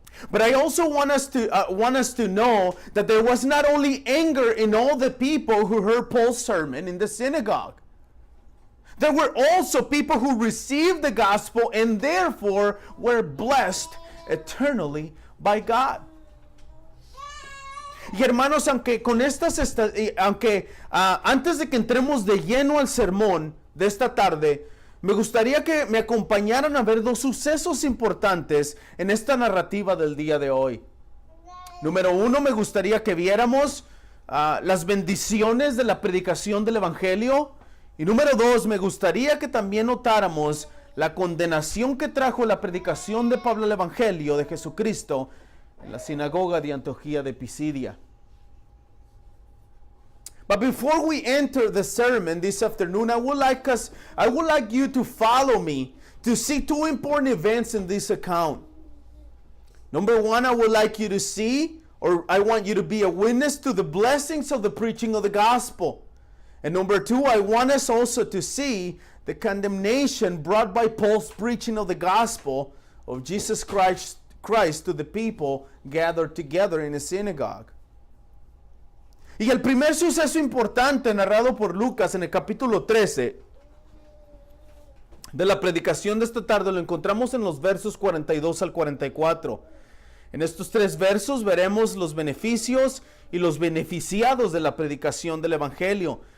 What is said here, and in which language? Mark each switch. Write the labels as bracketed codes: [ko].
[en] But I also want us to know that there was not only anger in all the people who heard Paul's sermon in the synagogue. There were also people who received the gospel and therefore were blessed eternally by God. [es] Y hermanos, antes de que entremos de lleno al sermón de esta tarde, me gustaría que me acompañaran a ver 2 sucesos importantes en esta narrativa del día de hoy. Número 1, me gustaría que viéramos las bendiciones de la predicación del evangelio. Y número 2, me gustaría que también notáramos la condenación que trajo la predicación de Pablo el Evangelio de Jesucristo en la sinagoga de Antioquía de Pisidia. [en] But before we enter the sermon this afternoon, I would like you to follow me to see 2 important events in this account. Number 1, I would like you to see, or I want you to be a witness to the blessings of the preaching of the gospel. And number 2, I want us also to see the condemnation brought by Paul's preaching of the gospel of Jesus Christ to the people gathered together in a synagogue. [es] Y el primer suceso importante narrado por Lucas en el capítulo 13 de la predicación de esta tarde lo encontramos en los versos 42 al 44. En estos 3 versos veremos los beneficios y los beneficiados de la predicación del evangelio.